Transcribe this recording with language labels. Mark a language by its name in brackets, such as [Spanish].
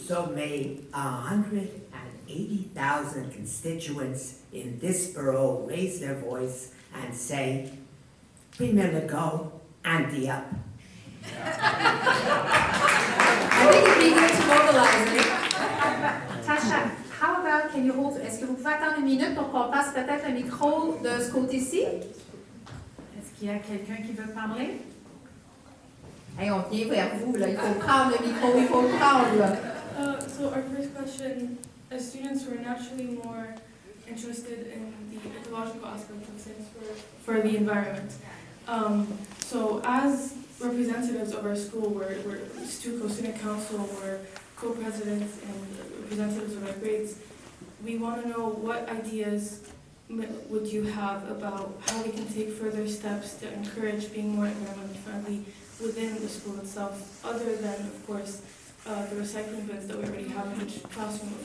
[English] So may 180,000 constituents in this borough raise their voice and say, Premier Legault, ante up. I think it'd be good to mobilize it. [French] Tasha, [English] how about, [French] est-ce que vous pouvez attendre une minute pour qu'on passe peut-être le micro de ce côté-ci? Est-ce qu'il y a quelqu'un qui veut parler? Hey, on vient vers vous, là. Il faut prendre le micro, il faut le prendre, là. [English] So our first question, as students who are naturally more interested in the ecological aspect of things for the environment. So as representatives of our school, we're student council, we're co-presidents and representatives of our grades, we want to know what ideas would you have about how we can take further steps to encourage being more environmentally friendly within the school itself, other than, of course, the recycling bins that we already have in each classroom.